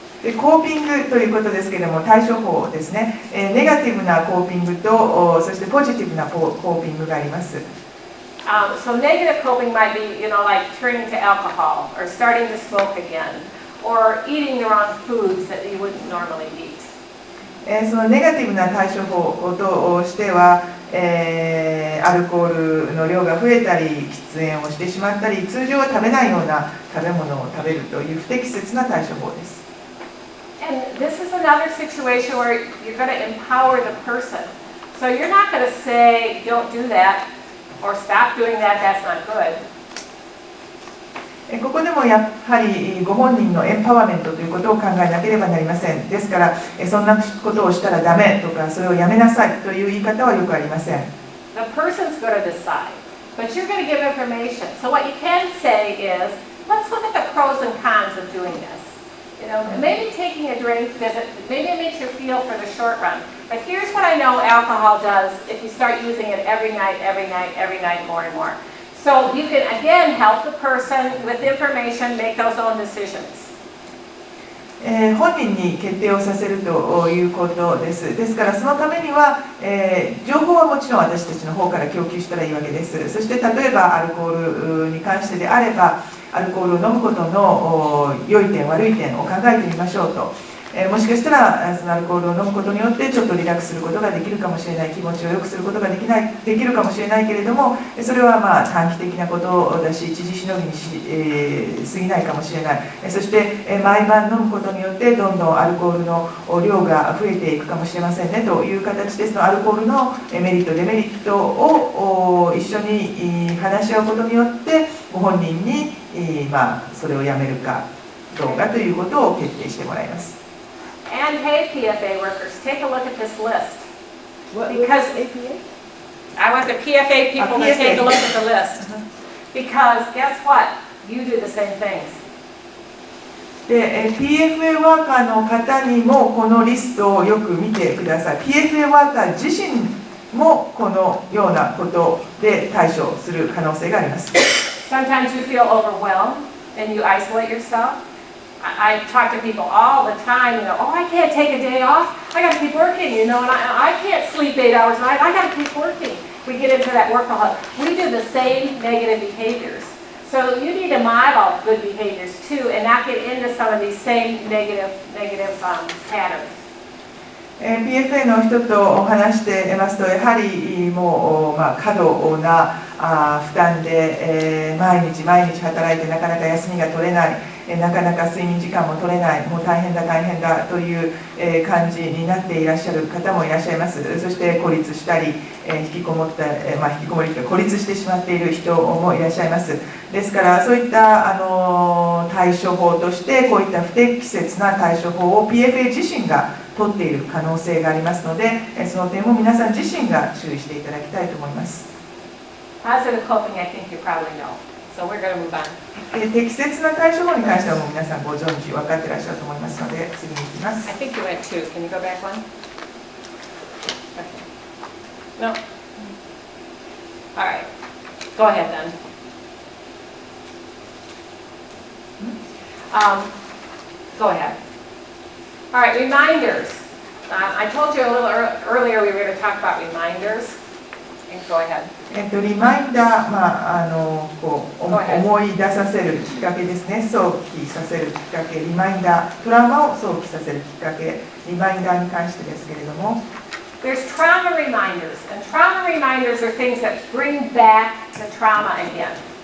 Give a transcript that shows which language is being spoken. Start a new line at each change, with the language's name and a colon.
Japanese: でコーピングということですけれども、対処法ですね。ネガティブなコーピングと、そしてポジティブなコーピングがあります。
English: So negative coping might be, like turning to alcohol or starting to smoke again or eating the wrong foods that you wouldn't normally eat.
Japanese: そのネガティブな対処法としては、アルコールの量が増えたり、喫煙をしてしまったり、通常は食べないような食べ物を食べるという不適切な対処法です。
English: And this is another situation where you're going to empower the person. So you're not going to say, don't do that, or stop doing that, that's not good.
Japanese: ここでもやはりご本人のエンパワーメントということを考えなければなりません。ですから、そんなことをしたらダメとか、それをやめなさいという言い方はよくありません。
English: The person's going to decide, but you're going to give information. So what you can say is, let's look at the pros and cons of doing this. Maybe taking a drink, maybe it makes you feel for the short run. But here's what I know alcohol does if you start using it every night, more and more. So you can, again, help the person with information make those own decisions.
Japanese: 本人に決定をさせるということです。ですからそのためには、情報はもちろん私たちの方から供給したらいいわけです。そして例えばアルコールに関してであればアルコールを飲むことの良い点悪い点を考えてみましょうと。もしかしたらそのアルコールを飲むことによってちょっとリラックスすることができるかもしれない、気持ちを良くすることができるかもしれないけれども、それは短期的なことだし一時しのぎに過ぎないかもしれない。そして毎晩飲むことによってどんどんアルコールの量が増えていくかもしれませんねという形で、そのアルコールのメリットデメリットを一緒に話し合うことによってご本人にそれをやめるかどうかということを決定してもらいます。
English: And hey, PFA workers, take a look at this list. Because I want the PFA people to take a look at the list. Because guess what? You do the same things.
Japanese: で、PFA ワーカーの方にもこのリストをよく見てください。 PFA ワーカー自身もこのようなことで対処する可能性があります。
English: Sometimes you feel overwhelmed and you isolate yourself.I talk to people all the time, oh, I can't take a day off. I got to keep working, and I can't sleep 8 hours a night. I got to keep working. We get into that workaholic. We do the same negative behaviors. So you need to model good behaviors too, and not get into some of these same negative patterns.
Japanese: PFA の人と話していますと、やはりもう過度な負担で、毎日働いてなかなか休みが取れない。なかなか睡眠時間も取れない、もう大変だという感じになっていらっしゃる方もいらっしゃいます。そして孤立したり、引きこもりというか孤立してしまっている人もいらっしゃいます。ですからそういった対処法としてこういった不適切な対処法を PFA 自身が取っている可能性がありますので、その点も皆さん自身が注意していただきたいと思います。
English: Positive coping, I think you probably know. So we're going to move on.
Japanese: 適切な対処法に関してはもう皆さんご存知、分かっていらっしゃると思いますので、次に行きます。 I think you went 2. Can you go back 1? Okay. No? All right. Go ahead then. Go ahead. All right, reminders. I told you a little earlier we were going to talk about reminders. Go ahead. リマインダー、思い出させるきっかけですね。想起させるきっかけ、リマインダー、トラウマを想起させるきっかけ、リマインダーに関してですけれども。
English: There's trauma reminders, and trauma reminders are things that bring back the trauma again.